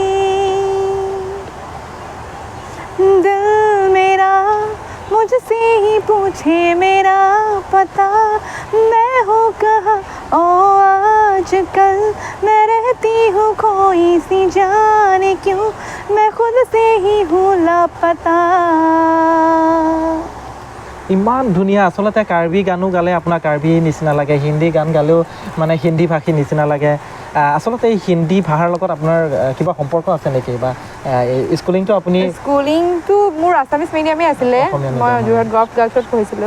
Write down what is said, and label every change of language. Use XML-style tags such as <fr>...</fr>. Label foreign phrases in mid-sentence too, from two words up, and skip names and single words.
<hi>दिल मेरा मुझसे ही पूछे मेरा पता मैं हूँ कहाँ ओ आजकल मैं रहती हूँ खोई सी जाने क्यों मैं खुद से ही हूँ लापता</hi> <as>ইমান ধুনীয়া আচলতে কাৰ্বি গানো গালে আপোনাৰ কাৰ্বি নিচিনা লাগে হিন্দী গান গালেও মানে হিন্দী ভাষী নিচিনা লাগে আচলতে এই হিন্দী ভাষাৰ লগত আপোনাৰ কিবা সম্পৰ্ক আছে নেকি বা স্কুলিংটো আপুনি স্কুলিংটো মোৰ</as> <en>Assamese medium</en> <as>আছিলে মই যোৰহাট গভ গাৰ্লছত পঢ়িছিলোঁ</as>